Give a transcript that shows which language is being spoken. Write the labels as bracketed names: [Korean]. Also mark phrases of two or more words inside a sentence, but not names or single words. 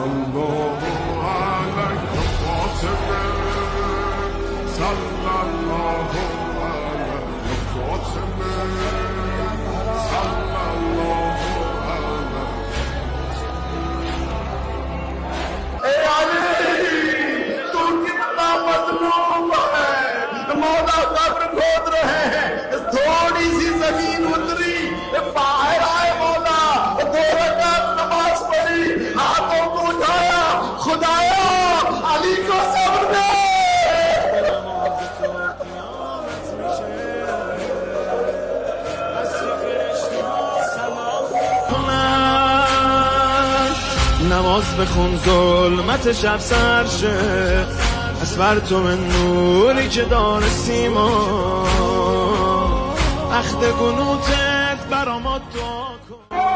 [Arabic] الله علیک فاطمه صلی الله علیک فاطمه صلی الله علیک. [Persian] ای علی تو [Hindi] कितना मजलूम है मौला कब्र खोद रहे हैं थोड़ी सी जमीन उतरी बाहर आए मौला दो रकात नमाज पढ़ी हाथों को उठाया खुदाया अली को सब्र दे. [Persian] نماز بخون ظلمت شب سر شه از پرتو نوری که داره سیما عهد قنوتت برا ما دعا کن.